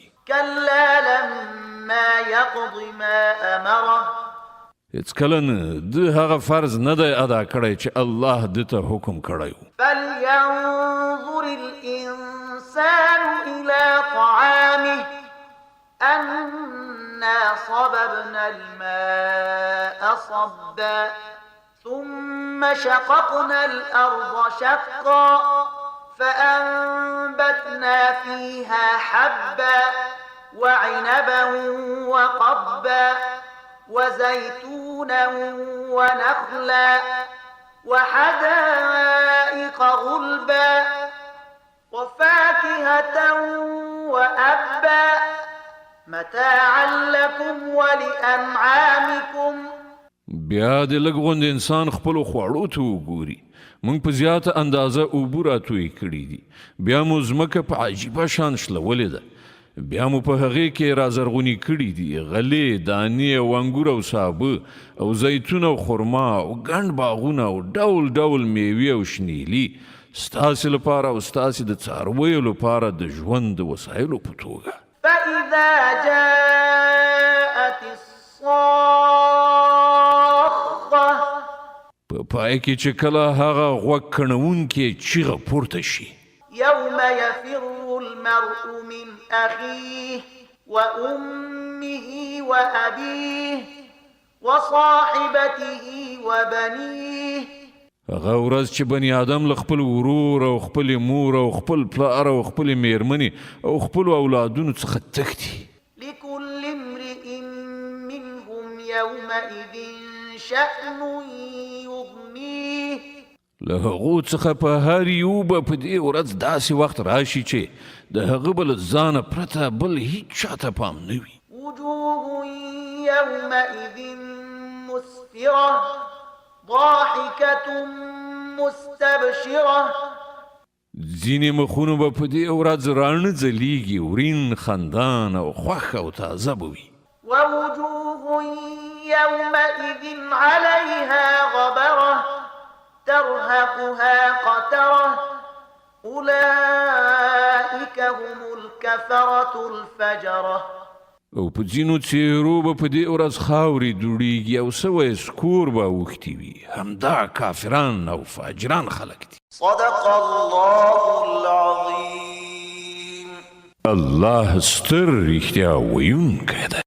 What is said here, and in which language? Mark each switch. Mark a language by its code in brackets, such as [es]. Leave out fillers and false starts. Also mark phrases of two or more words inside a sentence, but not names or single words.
[ar] كلا لما يقض ما أمره [ps] هېڅکله نه ده هغه فرض نه دی ادا کړی چې الله ده ته حکم کړی و [ar] فلينظر الإنسان إلى طعامه أنا صببنا الماء صبا ثم شققنا الأرض شقا فأنبتنا فيها حبا وعنبا وقبا وزيتونا ونخلا وحدائق غلبا وفاكهة وأبا متاعا لكم ولأنعامكم [ps] بیا د لږ غوند انسان خپلو خوړو ته وګوري موږ په زیاته اندازه اوبه راتوی کړي دي بیا مو ځمکه په عجیبه شان شلولې ده بیا مو په هغې کې رازرغوني کړي دي غلې دانې او انګور او سابه او زیتون او خرما او ګڼ باغونه او ډول ډول میوې او شنیلي ستاسې لپاره او ستاسې د څارویو لپاره د ژوند د وسایلو په توګه [ar] فإذا جاءت [ps] په پای کې چې کله هغه غوږ کڼونکې چیغه پورته شي [ar] يوم يفر المرء من أخيه وأمه وأبيه وصاحبته وبنيه [ps] هغه ورځ چې بني آدم له خپل ورور او خپل مور او خپل پلار او خپل میرمنې او خپل اولادونو څخه تښتي. [ar] لكل امرئ منهم يومئذ شأن يغنيه. [ps] له هغو څخه په هر یو به په دې ورځ داسې وخت راشي چې د هغه به له ځانه پرته بل هیڅ چاته پام نه وي. [ar] وجوه يومئذ مسفرة ضاحكة مستبشرة. [ps] ځینې مخونه به په دې ورځ راڼه ځلیږي، ورین خندان او خوښ او تازه به وي. [ar] ووجوه يومئذ عليها غبرة ترهقها قترة أولئك هم الكفرة الفجرة. [ps] او په ځینو څېرو به په دې ورځ خاورې دوړېږي او سوی سکور به اوښتي وي. همدا کافران او فاجران خلک دي. [ar] صدق الله العظيم. [ps] الله ستر رښتیا ویونکی دی.